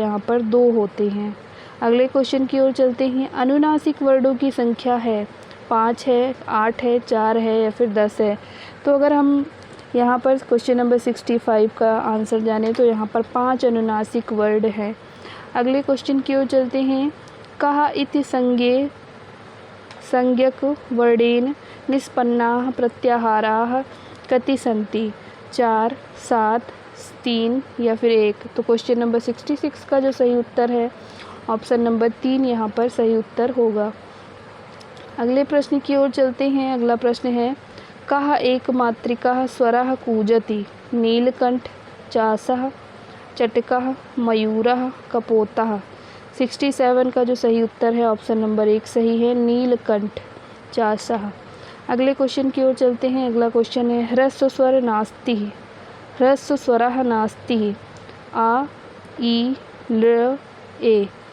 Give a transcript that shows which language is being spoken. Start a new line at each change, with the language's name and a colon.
Hindi: यहाँ पर 2 होते हैं। अगले क्वेश्चन की ओर चलते हैं। अनुनासिक वर्णों की संख्या है 5 है, 8 है, 4 है या फिर 10 है। तो अगर हम यहाँ पर क्वेश्चन नंबर 65 का आंसर जाने तो यहाँ पर 5 अनुनासिक वर्ड हैं। अगले क्वेश्चन की ओर चलते हैं।
Sanskrit: कहा इति संज्ञक वर्णेन निष्पन्नाः प्रत्याहाराः कति सन्ति?
Hindi: 4, 7, 3 या फिर 1। तो क्वेश्चन नंबर 66 का जो सही उत्तर है ऑप्शन नंबर 3 यहाँ पर सही उत्तर होगा। अगले प्रश्न की ओर चलते हैं। अगला प्रश्न है।
Sanskrit: कः एकमात्रिकः स्वरः कूजति? नीलकंठ, चासः, चटकः, मयूरः, कपोतः।
Hindi: 67 का जो सही उत्तर है ऑप्शन नंबर 1 सही है, नीलकंठ, चासः। अगले क्वेश्चन की ओर चलते हैं। अगला क्वेश्चन है।
Sanskrit: ह्रस्व स्वर नास्ति, ह्रस्व स्वरः नास्ति,
Hindi: आ, ई, ल, ए।